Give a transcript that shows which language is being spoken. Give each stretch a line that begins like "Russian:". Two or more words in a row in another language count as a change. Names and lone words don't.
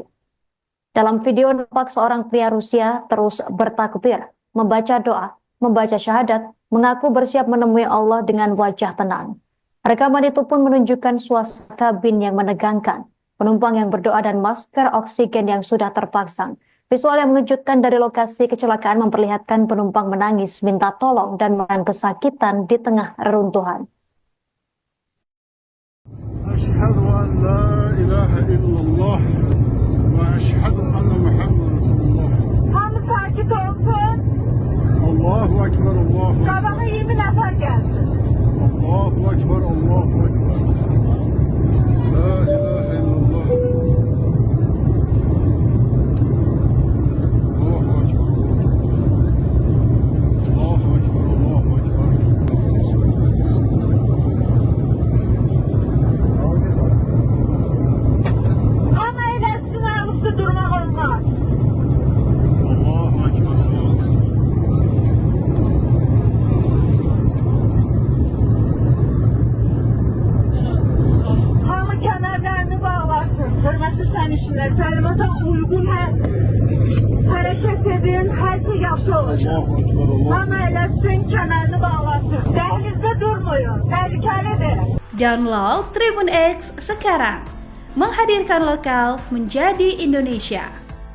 Indonesian: Dalam video nampak seorang pria Rusia terus bertakbir, membaca doa, membaca syahadat, mengaku bersiap menemui Allah dengan wajah tenang. Rekaman itu pun menunjukkan suasana kabin yang menegangkan, penumpang yang berdoa dan masker oksigen yang sudah terpasang. Visual yang mengejutkan dari lokasi kecelakaan memperlihatkan penumpang menangis, minta tolong, dan menahan kesakitan di tengah reruntuhan.
Arabic: أشهد أن لا إله إلا الله وأشهد أن محمد رسول الله.
Azerbaijani: Hamı sakit olsun.
Arabic: الله أكبر، الله أكبر.
Azerbaijani: Qabağa 20 nəfər gəlsin.
Arabic: الله أكبر، الله أكبر. لا إله إلا الله. الله أكبر. الله أكبر، الله أكبر.
Azerbaijani: Amma eləsin ağızda durmaq olmaz.
Arabic: الله أكبر، الله أكبر.
Azerbaijani: Hamı kəmərlərini bağlasın. Hörmətli sərnişinlər, təlimata uyğun hərəkət edin, hər şey yaxşı olacaq.
Arabic: الله أكبر، الله
Azerbaijani: Hamı eləsin, kəmərini bağlasın. Dəhlizdə durmayın, təhlükəlidir.
Indonesian: Download Tribun X sekarang, menghadirkan lokal menjadi Indonesia.